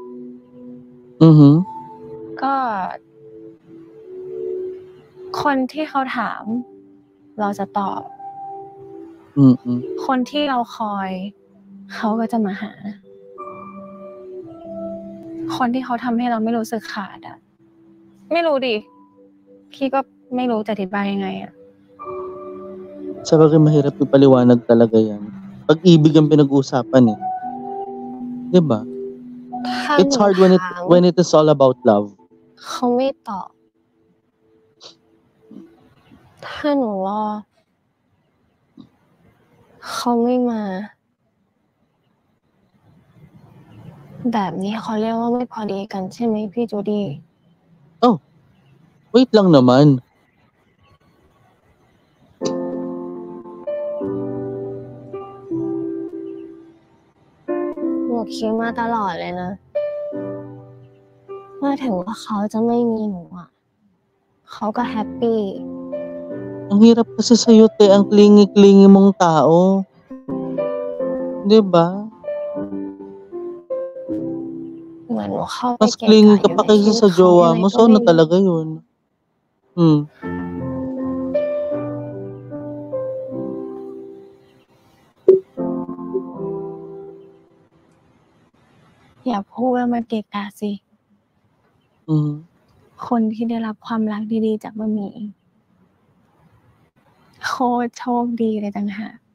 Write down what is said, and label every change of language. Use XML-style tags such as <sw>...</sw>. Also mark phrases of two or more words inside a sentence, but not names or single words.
<th>ก็ คนที่เขาถาม เราจะตอบ คนที่เราคอย เขาก็จะมาหา คนที่เขาทำให้เราไม่รู้สึกขาดอ่ะ ไม่รู้ดิ พี่ก็ไม่รู้จะอธิบายยังไงอ่ะ</th> <tl>Sabagay mahirap ipaliwanag talaga yan. Pag-ibig ang pinag-uusapan eh. 'Di ba?</tl> <en>It's hard when it is all about love.</en> <th>เขาไม่ตอบ ถ้าหนูรอ เขาไม่มา แบบนี้เขาเรียกว่าไม่พอดีกันใช่ไหมพี่จูดี้</th> <tl>Oh, wait lang naman.</tl> <th>หนูคิดมาตลอดเลยนะว่าถึงว่าเขาจะไม่มีหนูอ่ะ เขาก็แฮปปี้</th> <tl>Ang hirap kasi sa'yo, te, ang clingy-clingy mong tao. 'Di ba?</tl> <th>เหมือนหนูเข้าไป</th> <tl>Mas</tl> <th>เกะ</th> <tl>clingy</tl> <th>กะ</th> <tl>ka</tl> <th>อยู่</th> <tl>pa</tl> <th>ในชี</th> <tl>kaysa</tl> <th>วิต</th> <tl>sa</tl> <th>เขา</th> <tl>jowa</tl> <th>ยังไง</th> <tl>mo.</tl> <th>ก็</th> <tl>So</tl> <th>ไม่</th> <tl>ano</tl> <th>รู้</th> <tl>talaga yun?</tl> <th>อย่าพูดว่ามันเกะกะสิ คนที่ได้รับความรักดีๆจากบะหมี่โคตรโชคดีเลยต่างหาก</th>